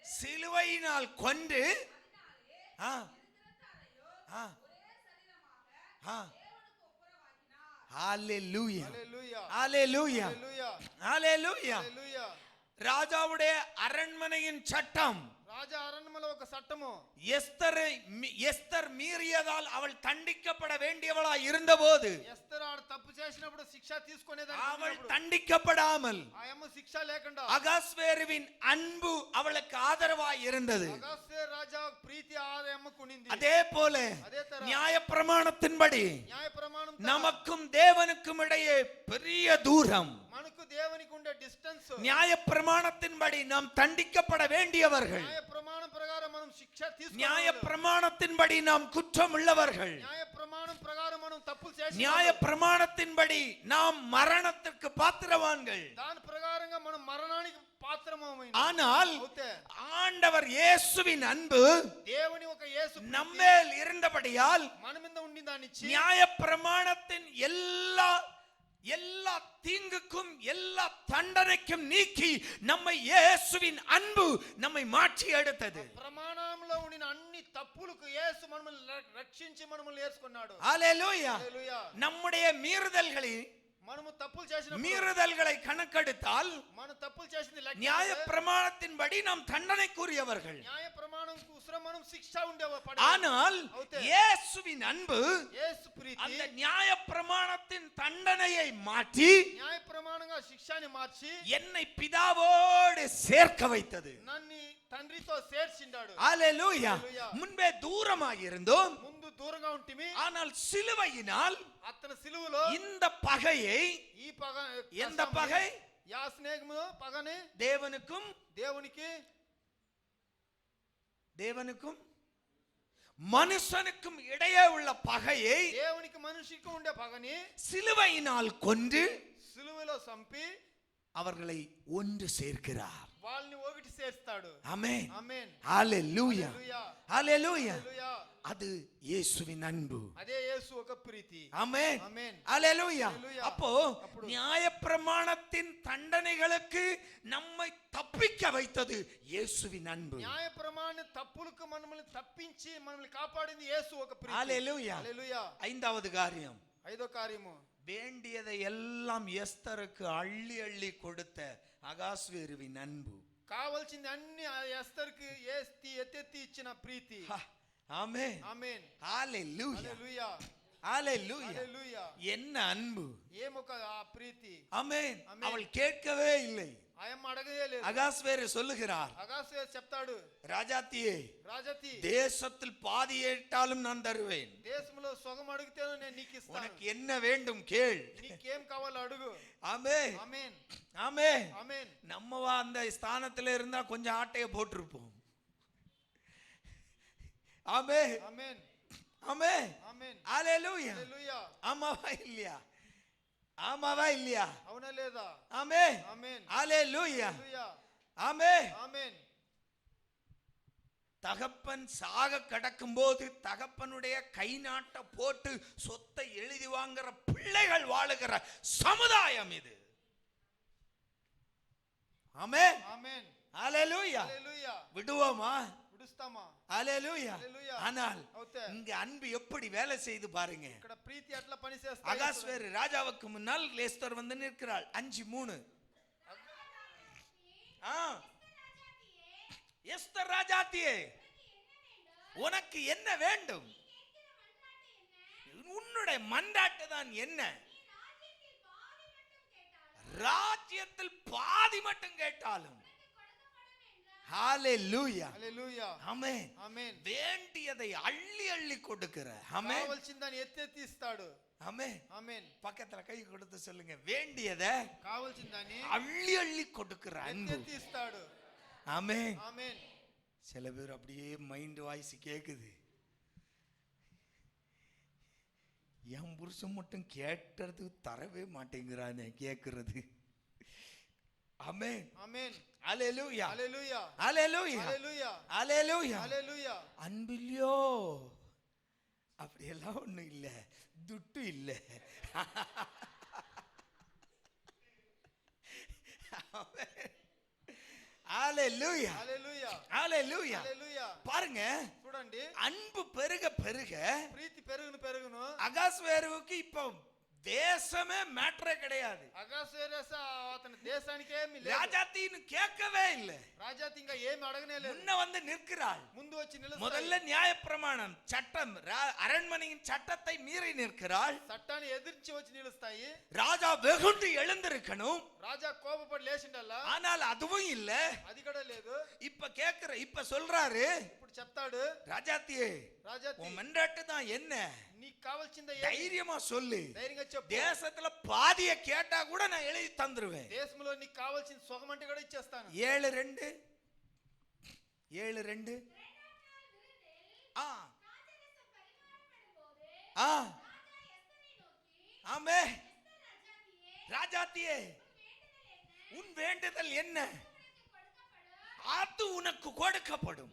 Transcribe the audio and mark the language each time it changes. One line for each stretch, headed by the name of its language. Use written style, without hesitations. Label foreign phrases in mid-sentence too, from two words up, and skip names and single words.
Tamil: சிலுவையினால் கொன்று அதனாலே ஆ இருதிறத்தாரையோ ஆ ஒரே சரீரமாக ஆ தேவனுக்கு ஒப்புரவாக்கினார். ஹalleluya.
Telugu: హల్లెలూయా
Tamil: ஹalleluya.
Telugu: హల్లెలూయా
Tamil: ஹalleluya.
Telugu: హల్లెలూయా.
Tamil: ராஜாவுடைய அரண்மனையின் சட்டம்
Telugu: రాజా అరణ్యములో ఒక చట్టము
Tamil: எஸ்தர் மீறியதால் அவள் தண்டிக்கப்பட வேண்டியவளாய் இருந்தபோது
Telugu: ఎస్తర్ ఆడ తప్పు చేసినప్పుడు శిక్ష తీసుకునేదాన్ని
Tamil: அவள்
Telugu: అనుకున్నప్పుడు
Tamil: தண்டிக்கப்படாமல்
Telugu: ఆ అమ్మ శిక్ష లేకుండా
Tamil: அகாஸ்வேருவின் அன்பு அவளுக்கு ஆதரவாய் இருந்தது.
Telugu: అగస్త్యేరు రాజా ప్రీతి ఆ అమ్మకు ఉండింది.
Tamil: அதே போல அதே தர நியாயப்பிரமாணத்தின்படி
Telugu: న్యాయ ప్రమాణం
Tamil: நமக்கும் தேவனுக்கும் இடையே பெரிய தூரம்.
Telugu: మనకు దేవునికి ఉండే డిస్టెన్స్
Tamil: நியாயப்பிரமாணத்தின்படி நாம் தண்டிக்கப்பட வேண்டியவர்கள்.
Telugu: న్యాయ ప్రమాణం ప్రకారం మనం శిక్ష తీసుకోవాలి.
Tamil: நியாயப்பிரமாணத்தின்படி நாம் குற்றம் உள்ளவர்கள்.
Telugu: న్యాయ ప్రమాణం ప్రకారం మనం తప్పులు చేసి
Tamil: நியாயப்பிரமாணத்தின்படி நாம் மரணத்திற்கு பாத்திரவான்கள்.
Telugu: దాని ప్రకారంగా మనం మరణానికి పాత్రమమైన
Tamil: ஆனால்
Telugu: అవుతే
Tamil: ஆண்டவர் இயேசுவின் அன்பு
Telugu: దేవుని ఒక యేసు
Tamil: நம்மேல் இருந்தபடியால்
Telugu: మన మీద ఉండి దాన్ని ఇచ్చి
Tamil: நியாயப்பிரமாணத்தின் எல்லா தீங்குக்கும் எல்லா தண்டனைக்கும் நீக்கி நம்மை இயேசுவின் அன்பு நம்மை மாற்றி எடுத்தது.
Telugu: ప్రమాణంలో ఉండిన అన్ని తప్పులకు యేసు మనల్ని రక్షించి మనల్ని ఏర్చుకున్నాడు.
Tamil: ஹalleluya.
Telugu: హల్లెలూయా.
Tamil: நம்முடைய
Telugu: మనము తప్పులు చేసిన
Tamil: மீறுதல்களை கணக்கெடுத்தால்
Telugu: మన తప్పులు చేసింది లెక్క
Tamil: நியாயப்பிரமாணத்தின்படி நாம் தண்டனைக்குரியவர்கள்.
Telugu: న్యాయ ప్రమాణం కోసం మనం శిక్ష ఉండేవ
Tamil: ஆனால் இயேசுவின் அன்பு
Telugu: యేసు ప్రీతి
Tamil: அந்த நியாயப்பிரமாணத்தின் தண்டனையை மாற்றி
Telugu: న్యాయ ప్రమాణంగా శిక్షని మార్చి
Tamil: என்னை பிதாவோடு சேர்க்க வைத்தது.
Telugu: నన్ను తండ్రితో చేర్చిండాడు.
Tamil: ஹalleluya. முன்பே தூரமாக இருந்தோம்,
Telugu: ముందు దూరంగా ఉంటిమి,
Tamil: ஆனால் சிலுவையினால்
Telugu: అతని సిలువలో
Tamil: இந்த பகையை,
Telugu: ఈ పగ
Tamil: எந்த பகை?
Telugu: యా స్నేహము పగని
Tamil: தேவனுக்கும் தேவனுக்கும் மனுஷனுக்கும் இடையே உள்ள பகையை
Telugu: దేవునికి మనిషికి ఉండే పగని
Tamil: சிலுவையினால் கொன்று
Telugu: సిలువలో సంపి
Tamil: அவர்களை ஒன்று சேர்க்கிறார்.
Telugu: వాళ్ళని ఒకటి చేస్తాడు.
Tamil: ஆமென்.
Telugu: ఆమేన్.
Tamil: ஹalleluya.
Telugu: హల్లెలూయా.
Tamil: ஹalleluya.
Telugu: హల్లెలూయా.
Tamil: அது இயேசுவின் அன்பு.
Telugu: అదే యేసు ఒక ప్రీతి.
Tamil: ஆமென்.
Telugu: ఆమేన్.
Tamil: ஹalleluya. ஹல்லேலூயா. அப்போ நியாயப்பிரமாணத்தின் தண்டனைகளுக்கு நம்மை தப்பிக்க வைத்தது இயேசுவின் அன்பு.
Telugu: న్యాయ ప్రమాణ తప్పులకు మనల్ని తప్పించి మనల్ని కాపాడింది యేసు ఒక ప్రీతి.
Tamil: ஹalleluya.
Telugu: హల్లెలూయా.
Tamil: ஐந்தாவது காரியம்,
Telugu: ఐదో కార్యము
Tamil: வேண்டியதை எல்லாம் எஸ்தருக்கு அள்ளி அள்ளி கொடுத்த அகாஸ்வேருவின் அன்பு.
Telugu: కావాల్సింది అన్ని ఆ ఎస్తర్కి ఎత్తెత్తి ఇచ్చిన ప్రీతి.
Tamil: ஆமென்.
Telugu: ఆమేన్.
Tamil: ஹalleluya.
Telugu: హల్లెలూయా.
Tamil: ஹalleluya.
Telugu: హల్లెలూయా.
Tamil: என்ன அன்பு.
Telugu: ఏమొక ఆ ప్రీతి.
Tamil: ஆமென். ஆமென். அவள் கேட்கவே இல்லை.
Telugu: ఆయమ్మ అడగదే లేదు.
Tamil: அகாஸ்வேரு சொல்லுகிறார்,
Telugu: అగాస్వేరు చెప్తాడు,
Tamil: ராஜாத்தியே,
Telugu: రాజతి
Tamil: தேசத்தில் பாதி ஏற்றாலும் நான் தருவேன்.
Telugu: దేశంలో సొగం అడిగితేను నేను నీకు ఇస్తాను.
Tamil: உனக்கு என்ன வேண்டும் கேள்.
Telugu: నీకేం కావాలో అడుగు.
Tamil: ஆமென்.
Telugu: ఆమేన్.
Tamil: ஆமென்.
Telugu: ఆమేన్.
Tamil: நம்மவா அந்த ஸ்தானத்துல இருந்தா கொஞ்சம் ஆட்டைய போட்டிருப்போம். ஆமென்.
Telugu: ఆమేన్.
Tamil: ஆமென்.
Telugu: ఆమేన్.
Tamil: ஹalleluya.
Telugu: హల్లెలూయా.
Tamil: ஆமாவா இல்லையா? ஆமாவா இல்லையா?
Telugu: అవునా లేదా?
Tamil: ஆமென்.
Telugu: ఆమేన్.
Tamil: ஹalleluya.
Telugu: హల్లెలూయా.
Tamil: ஆமென்.
Telugu: ఆమేన్.
Tamil: தகப்பன் சாக கடக்கும் போது தகப்பனுடைய கை நாட்ட போட்டு சொத்தை எழுதி வாங்குற பிள்ளைகள் வாழுகிற சமுதாயம் இது. ஆமென்.
Telugu: ఆమేన్.
Tamil: ஹalleluya.
Telugu: హల్లెలూయా.
Tamil: விடுவோமா?
Telugu: విడుస్తామా?
Tamil: ஹalleluya.
Telugu: హల్లెలూయా.
Tamil: ஆனால்
Telugu: అవుతే
Tamil: இங்க அன்பு எப்படி வேலை செய்து பாருங்க.
Telugu: ఇక్కడ ప్రీతి ఎట్లా పని చేస్తా?
Tamil: அகாஸ்வேரு ராஜாவுக்கு முன்னால் எஸ்தர் வந்து நிற்கிறாள். 5:3. எஸ்தர் ராஜாத்தியே, உனக்கு என்ன வேண்டும்? உன்னுடைய மன்றாட்டு தான் என்ன? ராஜ்யத்தில் பாதி மட்டும் கேட்டாலும். ஹalleluya.
Telugu: హల్లెలూయా.
Tamil: ஆமென்.
Telugu: ఆమేన్.
Tamil: வேண்டியதை அள்ளி அள்ளி கொடுக்கிற. ஆமென்.
Telugu: కావాల్సిందని ఎత్తెత్తి ఇస్తాడు.
Tamil: ஆமென்.
Telugu: ఆమేన్.
Tamil: பக்கத்துல கை கொடுத்து சொல்லுங்க, வேண்டியதை
Telugu: కావాల్సిందని
Tamil: அள்ளி அள்ளி கொடுக்கிற அன்பு.
Telugu: ఎత్తెత్తి ఇస్తాడు.
Tamil: ஆமென்.
Telugu: ఆమేన్.
Tamil: சில பேர் அப்படியே
English: mind voice
Tamil: கேக்குது, என் புருஷன் மட்டும் கேட்டது தரவே மாட்டேங்கிறானே கேக்குறது. ஆமென்.
Telugu: ఆమేన్.
Tamil: ஹalleluya.
Telugu: హల్లెలూయా.
Tamil: ஹalleluya.
Telugu: హల్లెలూయా.
Tamil: ஹalleluya.
Telugu: హల్లెలూయా.
Tamil: அன்பில்லையோ அப்ப ஒண்ணும் இல்ல, துட்டு இல்ல. ஹalleluya,
Telugu: హల్లెలూయా
Tamil: ஹalleluya.
Telugu: హల్లెలూయా.
Tamil: பாருங்க,
Telugu: చూడండి,
Tamil: அன்பு பெருக பெருக
Telugu: ప్రీతి పెరుగును పెరుగును
Tamil: அகாஸ்வேருவுக்கு இப்போ தேசமே மேட்டரே கிடையாது.
Telugu: అగాస్వేరస్ అతని దేశానికి ఏమీ లేదు.
Tamil: ராஜாத்தின்னு கேட்கவே இல்ல.
Telugu: రాజాతి ఇంకా ఏమి అడగనే లేదు.
Tamil: முன்ன வந்து நிற்கிறாள்.
Telugu: ముందు వచ్చి నిలుస్తాయి.
Tamil: முதல்ல நியாயப்பிரமாணம் சட்டம், அரண்மனையின் சட்டத்தை மீறி நிற்கிறாள்.
Telugu: చట్టాన్ని ఎదిరించి వచ్చి నిలుస్తాయి.
Tamil: ராஜா வெகுண்டு எழுந்திருக்கணும்.
Telugu: రాజా కోపపడి లేచిండల్లా,
Tamil: ஆனால் அதுவும் இல்ல.
Telugu: అది కూడా లేదు.
Tamil: இப்ப சொல்றாரு,
Telugu: ఇప్పుడు చెప్తాడు,
Tamil: ராஜாத்தியே
Telugu: రాజాతి
Tamil: உன் மன்றாட்டு தான் என்ன,
Telugu: నీకు కావాల్సిందే
Tamil: தைரியமா சொல்லு,
Telugu: ధైర్యంగా చెప్పు.
Tamil: தேசத்துல பாதிய கேட்டா கூட நான் எழுதி தந்துருவேன்.
Telugu: దేశంలో నీకు కావాల్సిన సుఖం అంటే కూడా ఇచ్చేస్తాను.
Tamil: 7:2 7:2 ஆமே. ராஜாத்தியே உன் வேண்டுதல் என்ன, அது உனக்கு கொடுக்கப்படும்.